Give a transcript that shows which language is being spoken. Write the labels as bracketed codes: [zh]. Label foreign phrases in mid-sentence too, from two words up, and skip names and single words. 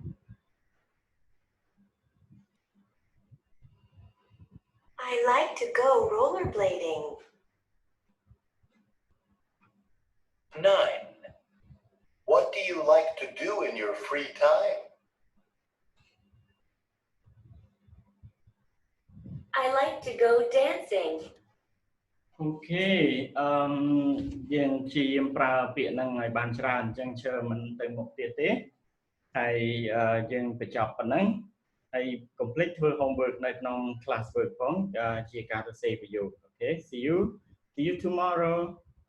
[en] I like to go rollerblading. 9. What do you like to do in your free time? I like to go dancing. [km] អូខេយើងព្យាយាមប្រើពាក្យហ្នឹងឲ្យបានច្រើនអញ្ចឹងជឿមិនទៅមុខទៀតទេហើយយើងបញ្ចប់ប៉ុណ្ណឹងហើយកុំភ្លេចធ្វើ homework នៅក្នុង [en] class work [km] ផងជាការសរសេរប្រយោគអូខេ [en] see you tomorrow